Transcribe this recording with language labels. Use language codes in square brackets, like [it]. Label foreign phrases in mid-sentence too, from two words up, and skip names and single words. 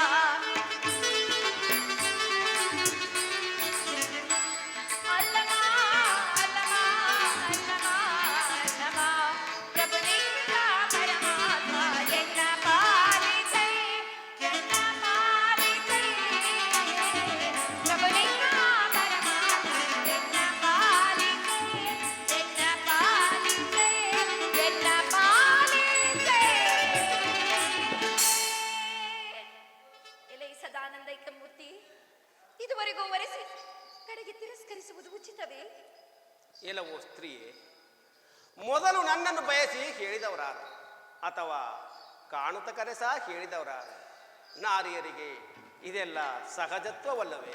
[kn] ಅಲ್ಲಮ ಅಲ್ಲಮ ಅಲ್ಲಮ ಅಲ್ಲಮ ಪ್ರಭುಲಿಂಗ ಪರಮಾತ್ಮ ಎನ್ನ ಪಾಲಿಸೇ ಎನ್ನ ಪಾಲಿಸೇ ಪ್ರಭುಲಿಂಗ ಪರಮಾತ್ಮ ಎನ್ನ ಪಾಲಿಸೇ ಎನ್ನ ಪಾಲಿಸೇ ಎನ್ನ ಪಾಲಿಸೇ ಎಲೆ ಸದಾನಂದೈಕ ಮೂರ್ತಿ ಇದುವರೆಗೂ ವರೆಸಿ ಕಡೆಗೆ ತಿರಸ್ಕರಿಸುವುದು ಉಚಿತವೇ? ಎಲ್ಲವೋ ಸ್ತ್ರೀಯೇ ಮೊದಲು ನನ್ನನ್ನು ಬಯಸಿ ಹೇಳಿದವರಾರು ಅಥವಾ ಕಾಣುತ್ತ ಕರೆಸ ಹೇಳಿದವರಾರು ನಾರಿಯರಿಗೆ ಇದೆಲ್ಲ ಸಹಜತ್ವವಲ್ಲವೇ?